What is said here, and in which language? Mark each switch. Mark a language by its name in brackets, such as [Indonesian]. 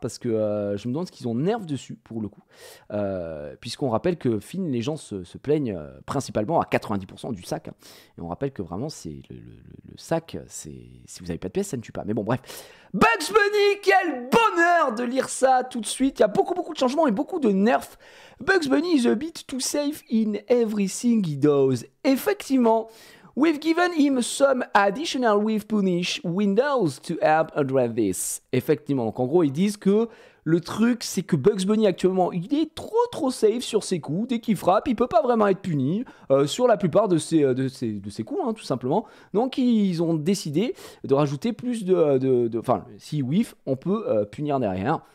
[French] Parce que je me demande ce qu'ils ont nerf dessus, pour le coup. Puisqu'on rappelle que Finn, les gens se plaignent principalement à 90% du sac. Hein. Et on rappelle que vraiment, c'est le sac, si vous avez pas de pièces, ça ne tue pas. Mais bon, bref. Bugs Bunny, quel bonheur de lire ça tout de suite. Il y a beaucoup de changements et beaucoup de nerfs. [English] Bugs Bunny is a bit too safe in everything he does. Effectivement. We've given him some additional with punish windows to help address this. [French] Effectivement, donc en gros ils disent que le truc c'est que Bugs Bunny actuellement il est trop safe sur ses coups. Dès qu'il frappe, il peut pas vraiment être puni sur la plupart de ses coups, hein, tout simplement. Donc ils ont décidé de rajouter plus enfin si whiff, on peut punir derrière.